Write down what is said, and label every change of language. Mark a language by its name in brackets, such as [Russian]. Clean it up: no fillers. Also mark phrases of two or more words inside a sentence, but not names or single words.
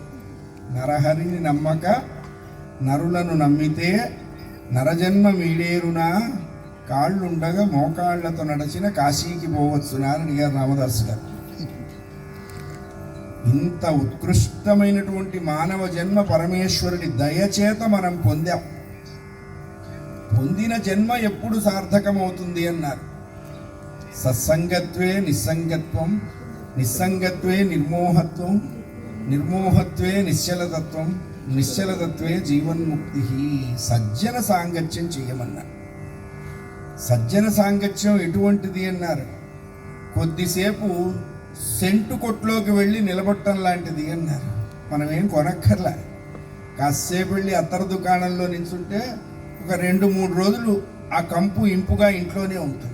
[Telugu] నరహరిని నమ్మక నరులను నమ్మితే నరజన్మ మీడేరునా, కాళ్ళుండగా మోకాళ్లతో నడిచిన కాశీకి పోవచ్చునా అని అడిగారు రామదాసు గారు. ఇంత ఉత్కృష్టమైనటువంటి మానవ జన్మ పరమేశ్వరుడి దయచేత మనం పొందాం. పొందిన జన్మ ఎప్పుడు సార్థకమవుతుంది అన్నారు. [Sanskrit] సత్సంగత్వే నిస్సంగత్వం, నిస్సంగత్వే నిర్మోహత్వం, నిర్మోహత్వే నిశ్చలతత్వం, నిశ్చలతత్వే జీవన్ముక్తి. [Telugu] సజ్జన సాంగత్యం చేయమన్నారు. సజ్జన సాంగత్యం ఎటువంటిది అన్నారు. కొద్దిసేపు సెంటు కొట్లోకి వెళ్ళి నిలబట్టం లాంటిది అన్నారు. మనం ఏం కొనక్కర్లా, కాసేపు వెళ్ళి అత్తర దుకాణంలో నిల్చుంటే ఒక 2-3 రోజులు ఆ కంపు ఇంపుగా ఇంట్లోనే ఉంటుంది.